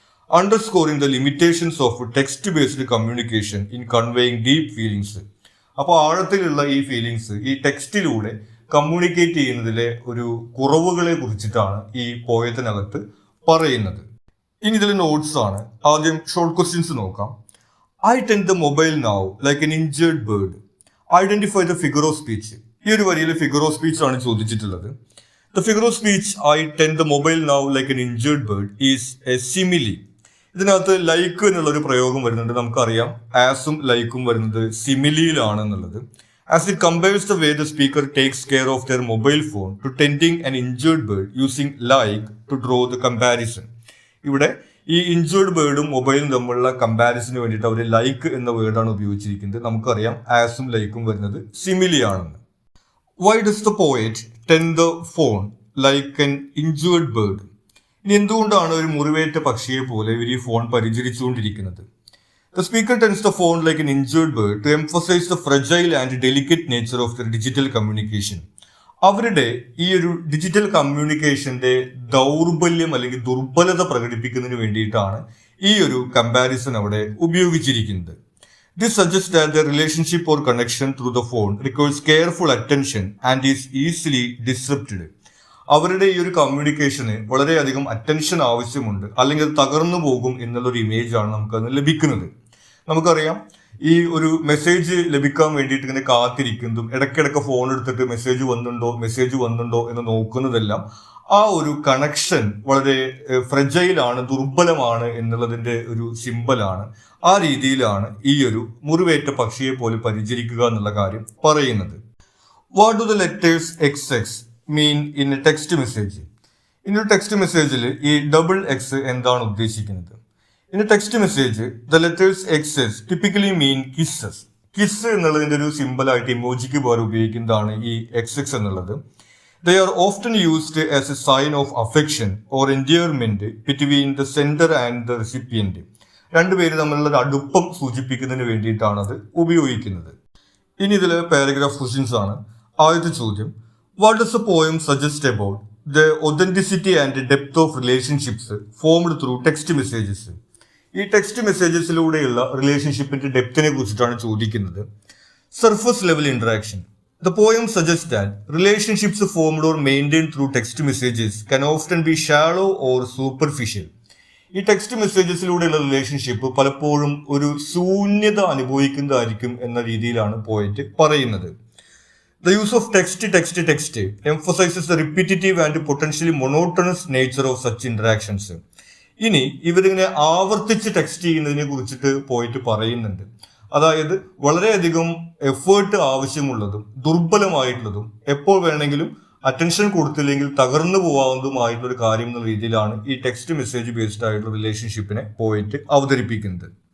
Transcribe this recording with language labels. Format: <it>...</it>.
<en>Underscoring the limitations of text based communication in conveying deep feelings.</en> <ml>അപ്പോൾ ആഴത്തിലുള്ള ഈ feelings ഈ ടെക്സ്റ്റിലൂടെ കമ്മ്യൂണിക്കേറ്റ് ചെയ്യുന്നതിലെ ഒരു കുറവുകളെ കുറിച്ചിട്ടാണ് ഈ പോയത്തിനകത്ത് പറയുന്നത്. ഇനി ഇതിൽ നോട്ട്സ് ആണ്. ആദ്യം ഷോർട്ട് ക്വസ്റ്റ്യൻസ് നോക്കാം.</ml> <en>I tend the mobile now like an injured bird. Identify the figure of speech.</en> <ml>ഈ ഒരു വരിയിൽ ഫിഗർ ഓഫ് സ്പീച്ച് ആണ് ചോദിച്ചിട്ടുള്ളത്.</ml> <en>The figure of speech I tend the mobile now like an injured bird is a simile.</en> <ml>ഇതിനകത്ത് like എന്നുള്ള ഒരു പ്രയോഗം വരുന്നുണ്ട്. നമുക്കറിയാം ആസും ലൈക്കും വരുന്നത് സിമിലിയിലാണെന്നുള്ളത്.</ml> <en>As it compares the way the speaker takes care of their mobile phone to tending an injured bird using like to draw the comparison.</en> <ml>ഇവിടെ ഈ ഇൻജേർഡ് ബേർഡും മൊബൈലും തമ്മിലുള്ള കമ്പാരിസന് വേണ്ടിയിട്ട് അവർ ലൈക്ക് എന്ന വേർഡാണ് ഉപയോഗിച്ചിരിക്കുന്നത്. നമുക്കറിയാം ആസും ലൈക്കും വരുന്നത് സിമിലി ആണെന്ന്.</ml> <en>Why does the poet tend the phone like an injured bird?</en> <ml>ഇനി എന്തുകൊണ്ടാണ് ഒരു മുറിവേറ്റ പക്ഷിയെ പോലെ ഇവർ ഈ phone പരിചരിച്ചുകൊണ്ടിരിക്കുന്നത്?</ml> <en>The speaker tends the phone like an injured bird to emphasize the fragile and delicate nature of their digital communication.</en> <ml>അവരുടെ ഈ ഒരു ഡിജിറ്റൽ കമ്മ്യൂണിക്കേഷന്റെ ദൗർബല്യം അല്ലെങ്കിൽ ദുർബലത പ്രകടിപ്പിക്കുന്നതിന് വേണ്ടിയിട്ടാണ് ഈ ഒരു കമ്പാരിസൺ അവിടെ ഉപയോഗിച്ചിരിക്കുന്നത്.</ml> <en>This suggests that the relationship or connection through the phone requires careful attention and is easily disrupted.</en> <ml>അവരുടെ ഈ ഒരു കമ്മ്യൂണിക്കേഷന് വളരെയധികം അറ്റൻഷൻ ആവശ്യമുണ്ട്, അല്ലെങ്കിൽ അത് തകർന്നു പോകും എന്നുള്ളൊരു ഇമേജാണ് നമുക്കതിന് ലഭിക്കുന്നത്. നമുക്കറിയാം ഈ ഒരു മെസ്സേജ് ലഭിക്കാൻ വേണ്ടിയിട്ട് ഇങ്ങനെ കാത്തിരിക്കുന്നതും ഇടയ്ക്കിടയ്ക്ക് ഫോൺ എടുത്തിട്ട് മെസ്സേജ് വന്നുണ്ടോ എന്ന് നോക്കുന്നതെല്ലാം ആ ഒരു കണക്ഷൻ വളരെ ഫ്രജൈലാണ്, ദുർബലമാണ് എന്നുള്ളതിന്റെ ഒരു സിമ്പലാണ്. ആ രീതിയിലാണ് ഈ ഒരു മുറിവേറ്റ പക്ഷിയെ പോലെ പരിചരിക്കുക എന്നുള്ള കാര്യം പറയുന്നത്.</ml> <en>What do the letters XX mean in a text message?</en> <ml>ഇന്നൊരു ടെക്സ്റ്റ് മെസ്സേജിൽ ഈ ഡബിൾ എക്സ് എന്താണ് ഉദ്ദേശിക്കുന്നത്?</ml> <en>In a text message the letters XS typically mean kisses.</en> <ml>Kiss എന്നുള്ളതിന്റെ ഒരു സിമ്പിളായിട്ട് ഇമോജിക്ക് പോലെ ഉപയോഗിക്കുന്നതാണ് ഈ XX എന്നുള്ളത്.</ml> <en>They are often used as a sign of affection or endearment between the sender and the recipient.</en> <ml>രണ്ടുപേര് തമ്മിലുള്ള ഒരു അടുപ്പം സൂചിപ്പിക്കുന്നതിന് വേണ്ടിയിട്ടാണ് അത് ഉപയോഗിക്കുന്നത്. ഇനി ഇതിൽ പാരഗ്രാഫ് ക്വസ്റ്റ്യൻസ് ആണ്. ആദ്യത്തെ ചോദ്യം,</ml> <en>what does the poem suggest about the authenticity and depth of relationships formed through text messages?</en> <ml>ഈ ടെക്സ്റ്റ് മെസ്സേജസിലൂടെയുള്ള റിലേഷൻഷിപ്പിന്റെ ഡെപ്തിനെ കുറിച്ചിട്ടാണ് ചോദിക്കുന്നത്.</ml> <en>Surface level interaction. The poem suggests that relationships formed or maintained through text messages can often be shallow or superficial.</en> <ml>ഈ text മെസ്സേജസിലൂടെയുള്ള relationship പലപ്പോഴും ഒരു ശൂന്യത അനുഭവിക്കുന്നതായിരിക്കും എന്ന രീതിയിലാണ് poet പറയുന്നത്.</ml> <en>The use of text emphasizes the repetitive and potentially monotonous nature of such interactions.</en> <ml>ഇനി ഇവരിങ്ങനെ ആവർത്തിച്ച് ടെക്സ്റ്റ് ചെയ്യുന്നതിനെ കുറിച്ചിട്ട് പോയിട്ട് പറയുന്നുണ്ട്. അതായത് വളരെയധികം എഫേർട്ട് ആവശ്യമുള്ളതും ദുർബലമായിട്ടുള്ളതും എപ്പോൾ വേണമെങ്കിലും അറ്റൻഷൻ കൊടുത്തില്ലെങ്കിൽ തകർന്നു പോകാവുന്നതുമായിട്ടുള്ള ഒരു കാര്യം എന്ന രീതിയിലാണ് ഈ ടെക്സ്റ്റ് മെസ്സേജ് ബേസ്ഡ് ആയിട്ടുള്ള റിലേഷൻഷിപ്പിനെ പോയിട്ട് അവതരിപ്പിക്കുന്നത്.</ml>